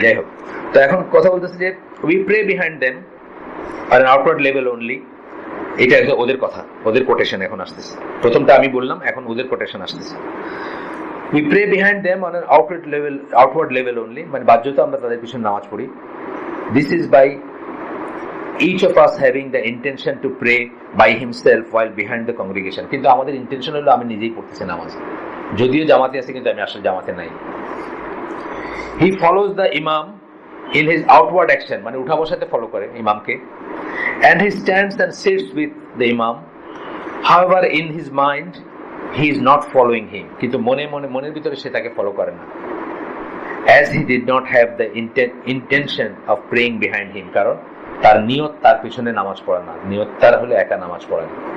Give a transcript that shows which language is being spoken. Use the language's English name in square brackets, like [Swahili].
[Bangla] যাই হোক, তো এখন কথা বলতেছে যে [English] We pray behind them আর an outward level only. [Bangla] এটা একদম ওদের কথা, ওদের কোটেশন এখন আসতেছে। প্রথমটা আমি বললাম, এখন ওদের কোটেশন আসতেছে। [English] we pray behind them on an outward level only, [Bangla] মানে বাধ্যতা আমরা তাদের পিছনে নামাজ পড়ি। [English] This is by each of us having the intention to pray by himself while behind the congregation. [Bangla] কিন্তু আমাদের ইন্টেনশন হলো আমি নিজেই পড়তেছি নামাজ, যদিও জামাতে আছি কিন্তু আমি আসলে জামাতে নাই। [English] He follows the imam in his outward action, [Bangla] মানে উঠা বসাতে ফলো করে ইমামকে, [English] and he stands and sits with the imam. However, in his mind he is not following him, [Bangla] কিন্তু মনের ভিতরে সে তাকে ফলো করে না, [English] as he did not have the intention of praying behind him, [Bangla] কারণ তার নিয়ত তার পিছনে নামাজ পড়া না, নিয়ত তার হলে একা নামাজ পড়া না।